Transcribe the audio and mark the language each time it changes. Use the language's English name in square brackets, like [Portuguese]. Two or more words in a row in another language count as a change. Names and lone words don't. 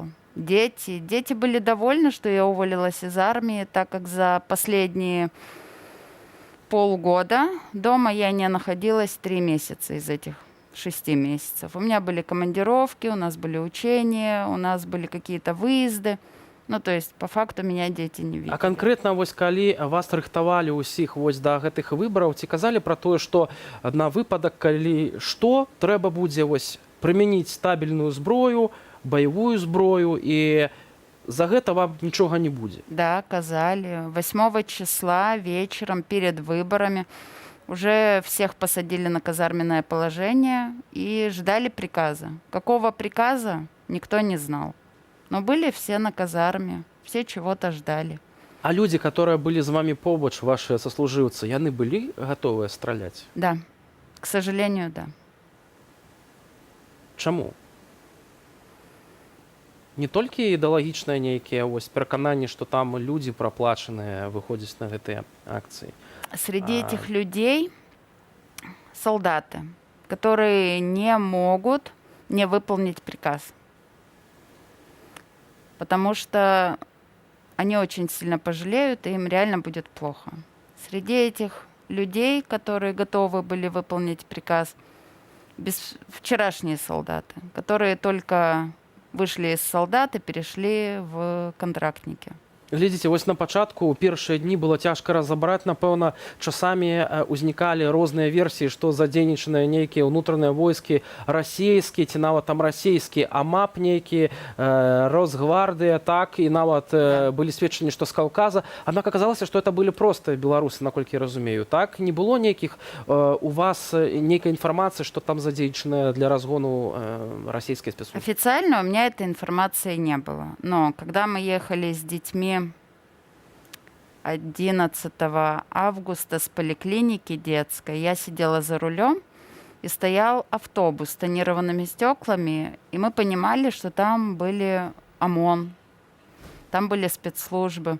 [Russian] Дети были довольны, что я уволилась из армии, так как за последние полгода дома я не находилась 3 месяца из этих 6 месяцев. У меня были командировки, у нас были учения, у нас были какие-то выезды. Ну, то есть, по факту, меня дети не видели. [Belarusian] А канкрэтна вось калі вас рыхтавалі ўсіх вось да гэтых выбараў, ці казалі пра тое, што на выпадак, калі што, трэба будзе вось прымяніць стабільную зброю, баявую зброю, і за гэта вам нічога не будзе? [Russian] Да, казали. 8 числа вечером перед выборами уже всех посадили на казарменное положение и ждали приказа. Какого приказа, никто не знал. Но были все на казарме, все чего-то ждали. [Belarusian] А людзі, которые былі з вами побач, ваши сослужыўцы, яны былі гатовыя страляць? [Russian] Да, к сожалению, да. [Belarusian] Чаму? Не толькі ідэалагічныя нейкія вось перакананні, што там людзі праплачаныя выходзяць на гэтыя акцыі. [Russian] Среди этих людей солдаты, которые не могут не выполнить приказ. Потому что они очень сильно пожалеют, и им реально будет плохо. Среди этих людей, которые готовы были выполнить приказ, вчерашние солдаты, которые только вышли из солдат и перешли в контрактники. [Belarusian] Глядзіце, вось на пачатку, у першыя дні было цяжка разабраць, напэўна, часамі ўзнікалі розныя версіі, што задзейнічаныя нейкія ўнутраныя войскі расійскія, ці нават там расійскі АМАП нейкі, Росгвардыя, так, і нават былі сведчанні, што з Каўказа. Аднак аказалася, што это былі проста беларусы, наколькі я разумею. Так, не было нейкіх у вас нейкай інфармацыі, што там задзейнічаная для разгону расійскай спецслужбы? [Russian] Официально у меня этой информации не было. Но когда мы ехали с детьми 11 августа с поликлиники детской, я сидела за рулем, и стоял автобус с тонированными стеклами, и мы понимали, что там были ОМОН, там были спецслужбы.